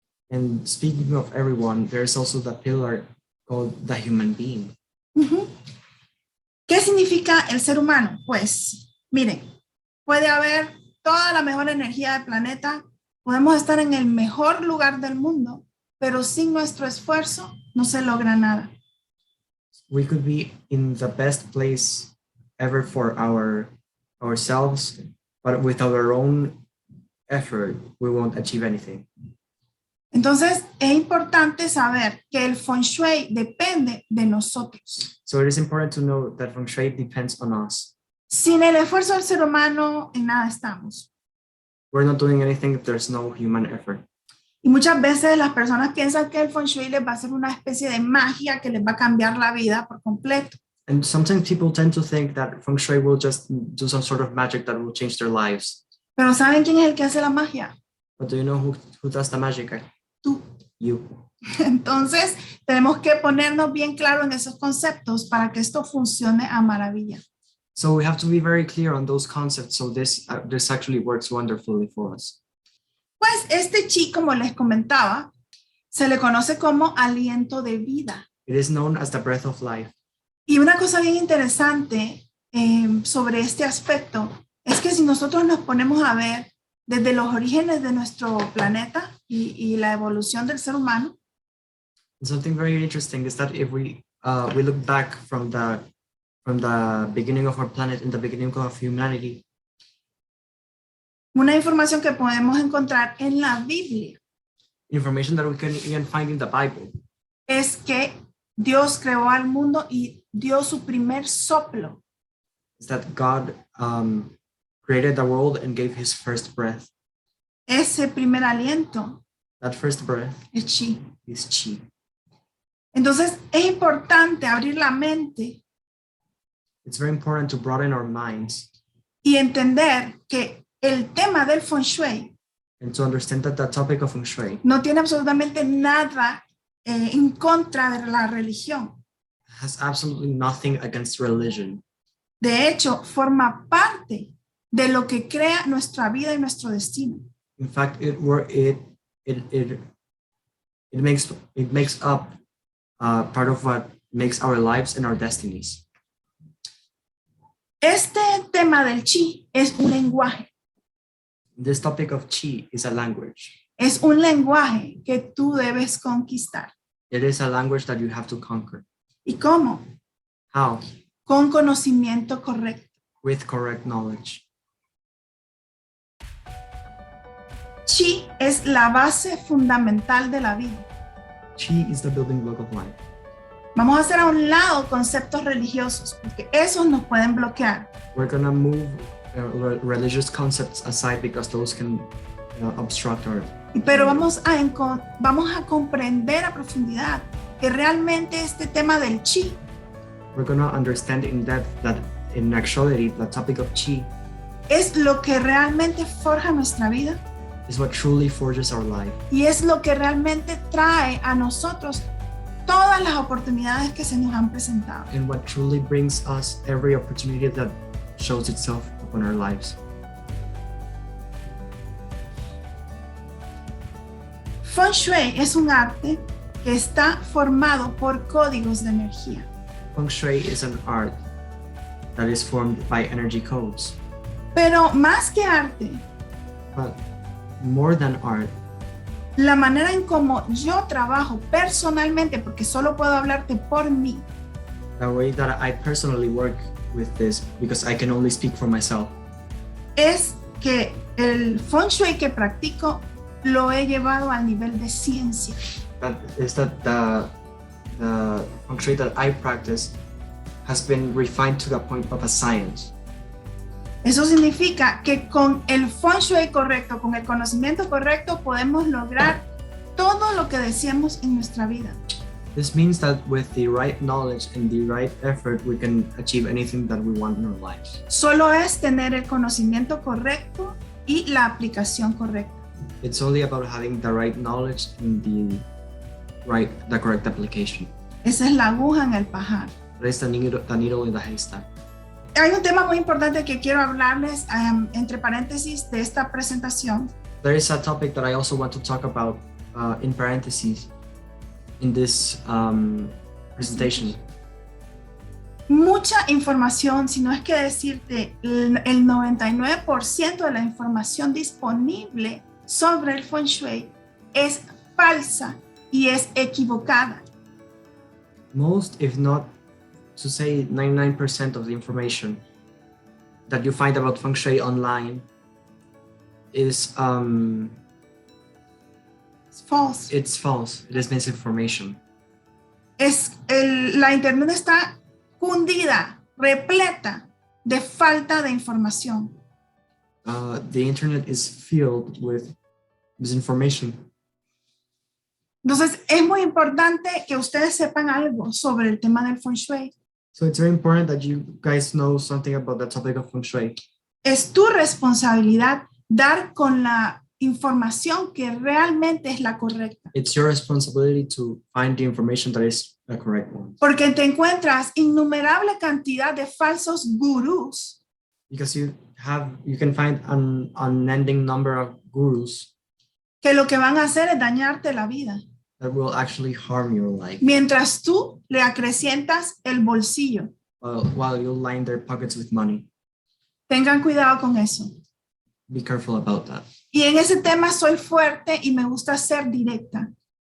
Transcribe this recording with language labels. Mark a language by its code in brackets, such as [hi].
[en] And speaking of everyone, there's also the pillar called the human being. Ujú. [es] ¿Qué significa el ser humano? Pues, miren, puede haber toda la mejor energía del planeta, podemos estar en el mejor lugar del mundo, pero sin nuestro esfuerzo no se logra nada. [en] We could be in the best place ever for ourselves, but with our own effort, we won't achieve anything. [es] Entonces, es importante saber que el feng shui depende de nosotros. [en] So it is important to know that feng shui depends on us. [es] Sin el esfuerzo del ser humano, en nada estamos. [en] We're not doing anything if there's no human effort. [es] Y muchas veces las personas piensan que el feng shui les va a hacer una especie de magia que les va a cambiar la vida por completo. [en] And sometimes people tend to think that feng shui will just do some sort of magic that will change their lives. [es] Pero ¿saben quién es el que hace la magia? [en] But do you know who does the magic? [es] Tú. [en] You. [es] Entonces, tenemos que ponernos bien claro en esos conceptos para que esto funcione a maravilla. [en] So we have to be very clear on those concepts. So this actually works wonderfully for us. [es] Pues este chi, como les comentaba, se le conoce como aliento de vida. [en] It is known as the breath of life. [es] Y una cosa bien interesante sobre este aspecto es que si nosotros nos ponemos a ver desde los orígenes de nuestro planeta y la evolución del ser humano, [en] And something very interesting is that if we look back from the beginning of our planet, in the beginning of humanity, [es] una información que podemos encontrar en la Biblia [en] information that we can even find in the Bible [es] es que Dios creó al mundo y dio su primer soplo. [en] is that God created the world and gave his first breath. [es] Ese primer aliento [en] That first breath [es] es chi. [en] is chi. [es] Entonces es importante abrir la mente [en] It's very important to broaden our minds [es] y entender que el tema del feng shui [en] and to understand that the topic of feng shui [es] no tiene absolutamente nada en contra de la religión. [en] has absolutely nothing against religion. [es] De hecho, forma parte de lo que crea nuestra vida y nuestro destino. [en] In fact, it makes up part of what makes our lives and our destinies. [es] Este tema del chi es un lenguaje. [en] This topic of chi is a language. [es] Es un lenguaje que tú debes conquistar. [en] It is a language that you have to conquer. [es] ¿Y cómo? [en] How? [es] Con conocimiento correcto. [en] With correct knowledge. [es] Chi es la base fundamental de la vida. [en] Chi is the building block of life. [es] Vamos a hacer a un lado conceptos religiosos, porque esos nos pueden bloquear. [en] We're going to move religious concepts aside because those can obstruct our... [es] Pero vamos a comprender a profundidad que realmente este tema del chi [en] We're going to understand in depth that in actuality, the topic of chi [es] es lo que realmente forja nuestra vida [en] is what truly forges our life. [es] y es lo que realmente trae a nosotros todas las oportunidades que se nos han presentado. [en] And what truly brings us every opportunity that shows itself upon our lives. [es] Feng Shui es un arte que está formado por códigos de energía. [en] Feng Shui is an art that is formed by energy codes. [es] Pero más que arte, [en] But more than art, [es] la manera en cómo yo trabajo personalmente, porque solo puedo hablarte por mí, [en] the way that I personally work with this, because I can only speak for myself, [es] es que el Feng Shui que practico lo he llevado al nivel de ciencia. [en] that is that the Feng Shui that I practice has been refined to the point of a science. [es] Eso significa que con el Feng Shui correcto, con el conocimiento correcto, podemos lograr todo lo que deseemos en nuestra vida. [en] This means that with the right knowledge and the right effort, we can achieve anything that we want in our lives. [es] Solo es tener el conocimiento correcto y la aplicación correcta. [en] It's only about having the right knowledge and the correct application. [es] Esa es la aguja en el pajar. [en] That is the needle in the haystack. [es] Hay un tema muy importante que quiero hablarles entre paréntesis de esta presentación. [en] There is a topic that I also want to talk about in parentheses in this presentation. [es] Mucha información, si no es que decirte el 99% de la información disponible sobre el Feng Shui es falsa y es equivocada. [en] Most, if not to say 99% of the information that you find about Feng Shui online is False. it's false. It is misinformation. [es] La internet está cundida, repleta de falta de información. [en] The internet is filled with misinformation. [es] Entonces, es muy importante que ustedes sepan algo sobre el tema del Feng Shui. [en] So it's very important that you guys know something about the topic of Feng Shui. [es] Es tu responsabilidad dar con la información que realmente es la correcta. [en] It's your responsibility to find the information that is the correct one. [es] Porque te encuentras innumerable cantidad de falsos gurús [en] Because you can find an unending number of gurus [es] que lo que van a hacer es dañarte la vida, [en] that will actually harm your life [es] mientras tú le acrecientas el bolsillo. [en] while you line their pockets with money. [es] Tengan cuidado con eso. [en] Be careful about that. [es] Y en ese tema soy fuerte y me gusta ser directa.